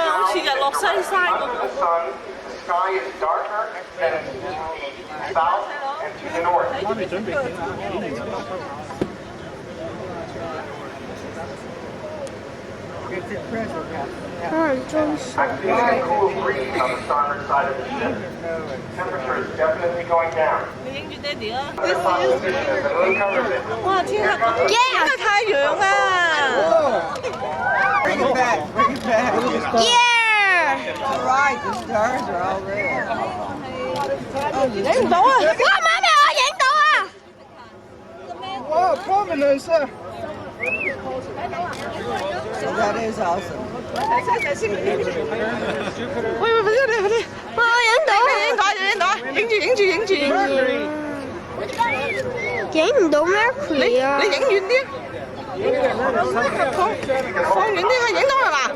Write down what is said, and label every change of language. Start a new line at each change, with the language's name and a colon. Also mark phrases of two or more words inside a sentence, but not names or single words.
Cantonese: 好似日落西山咁。媽咪準備影啦。可能中暑。
English: I'm feeling a cool breeze on the starboard side of the ship. Temperature is definitely going down.
Cantonese: 你影住爹哋啊！
English: The moon covers it.
Cantonese: 哇！天啊，影個太陽啊！
English: Bring it back, bring it back. Yeah！ All right, the stars are all there.
Cantonese: 影唔到啊！哇，媽咪，我影到啊！
English: Wow, prominence. So that is awesome.
Cantonese: 睇先。喂，快啲，快啲！哇，我影到啊！影住。影唔到 Mercury 啊！你影遠啲。放遠啲啊！影到係嘛？